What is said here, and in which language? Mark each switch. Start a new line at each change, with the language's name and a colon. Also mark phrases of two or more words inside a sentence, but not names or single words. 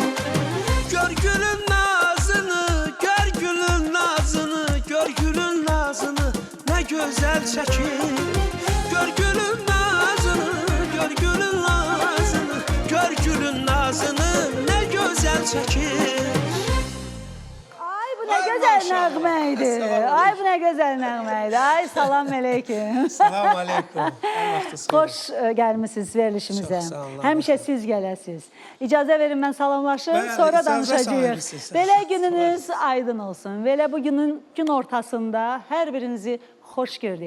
Azerbaijani: Gör gülün nazını, gör gülün nazını, gör gülün nazını, nə gözəl çəkir. Gör gülün nazını, gör gülün nazını, gör gülün nazını, nə gözəl çəkir. Ay bu ne güzel nəğməydi. Ay bu ne güzel nəğməydi. Ay salam aleyküm. Salam aleyküm. Xoş gəlmisiniz verilişimizə. Çox sağ olun. Həmişə siz gələsiniz. İcazə verin mən salamlaşım, Bəli, sonra icazə danışacağıq. sahibisin. Belə gününüz aydın olsun. Belə bu günün gün ortasında hər birinizi xoş gördük.